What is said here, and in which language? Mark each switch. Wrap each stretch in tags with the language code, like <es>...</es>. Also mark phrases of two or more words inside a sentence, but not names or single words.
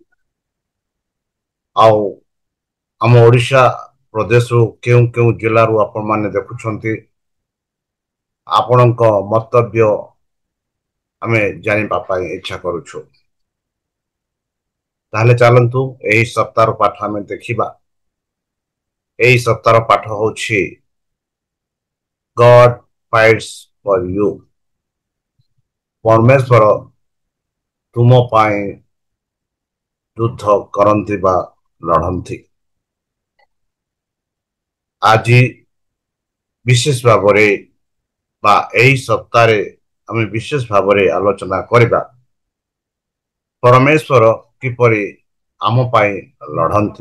<or>ଆଉ ଆମ ଓଡ଼ିଶା ପ୍ରଦେଶରୁ କେଉଁ କେଉଁ ଜିଲ୍ଲାରୁ ଆପଣମାନେ ଦେଖୁଛନ୍ତି, ଆପଣଙ୍କ ମନ୍ତବ୍ୟ ଆମେ ଜାଣିବା ପାଇଁ ଇଚ୍ଛା କରୁଛୁ। ତାହେଲେ ଚାଲନ୍ତୁ ଏହି ସପ୍ତାହର ପାଠ ଆମେ ଦେଖିବା। ଏହି ସପ୍ତାହର ପାଠ ହେଉଛି</or> <en>God fights for you।</en> <or>ପରମେଶ୍ୱର ତୁମ ପାଇଁ ଯୁଦ୍ଧ କରନ୍ତି ବା ଲଢ଼ନ୍ତି। ଆଜି ବିଶେଷ ଭାବରେ ବା ଏହି ସପ୍ତାହରେ ଆମେ ବିଶେଷ ଭାବରେ ଆଲୋଚନା କରିବା ପରମେଶ୍ୱର କିପରି ଆମ ପାଇଁ ଲଢ଼ନ୍ତି।</or>